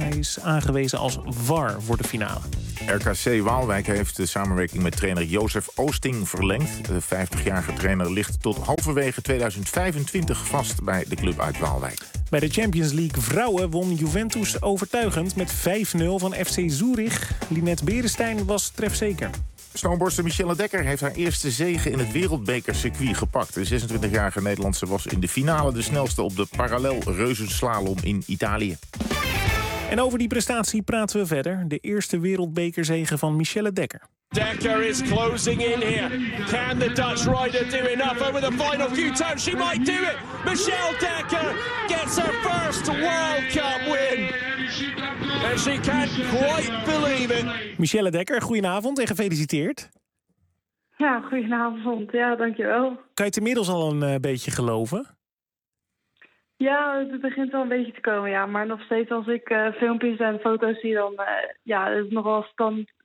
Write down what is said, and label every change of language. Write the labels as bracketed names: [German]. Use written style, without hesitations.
[Dutch] Hij is aangewezen als VAR voor de finale. RKC Waalwijk heeft de samenwerking met trainer Jozef Oosting verlengd. De 50-jarige trainer ligt tot halverwege 2025 vast bij de club uit Waalwijk. Bij de Champions League vrouwen won Juventus overtuigend met 5-0 van FC Zurich. Linette Berestein was trefzeker. Snowboardster Michelle Dekker heeft haar eerste zege in het wereldbekercircuit gepakt. De 26-jarige Nederlandse was in de finale de snelste op de parallel reuzenslalom in Italië. En over die prestatie praten we verder. De eerste wereldbekerzege van Michelle Dekker. [English] Dekker is closing in here. Can the Dutch rider do enough over the final few times? She might do it. Michelle Dekker gets her first World Cup win. And she can't quite believe it. [Dutch] Michelle Dekker, goedenavond en gefeliciteerd. Ja, goedenavond. Ja, dankjewel. Kan je het inmiddels al een beetje geloven? Ja, het begint wel een beetje te komen, ja. Maar nog steeds als ik filmpjes en foto's zie, dan is het nogal spannend.